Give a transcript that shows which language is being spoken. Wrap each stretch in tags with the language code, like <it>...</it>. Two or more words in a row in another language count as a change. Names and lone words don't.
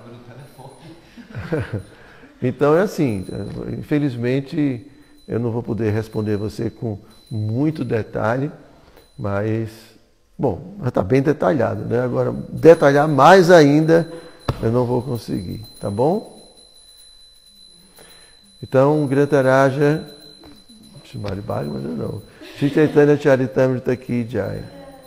<pt>Então é assim, infelizmente eu não vou poder responder você com muito detalhe, mas, bom, já está bem detalhado, né? Agora, detalhar mais ainda eu não vou conseguir, tá bom? Então, Grantaraja, Shrimad Bhagavatam, não.</pt> <hi>श्री चैतन्य चरितामृत की जय.</hi>